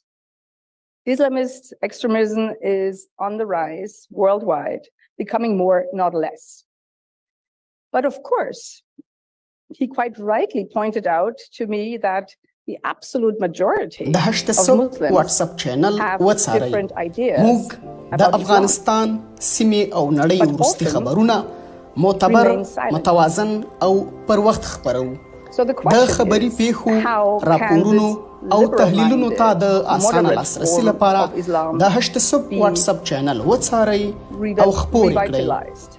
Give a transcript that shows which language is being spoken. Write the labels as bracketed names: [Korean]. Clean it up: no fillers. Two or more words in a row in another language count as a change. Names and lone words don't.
[English] Islamist extremism is on the rise worldwide, becoming more, not less. But of course, he quite rightly pointed out to me that the absolute majority of Muslims have different ideas about [Pashto] افغانستان سیمې او نړۍ وروستي خبرونه معتبر متوازن او پر وخت خبرو د خبري پیښو راپورونو او تحلیلونو ته د اسانه لاسرسي لپاره د هشت صبح واتس اپ چینل وڅارئ او خپور کړئ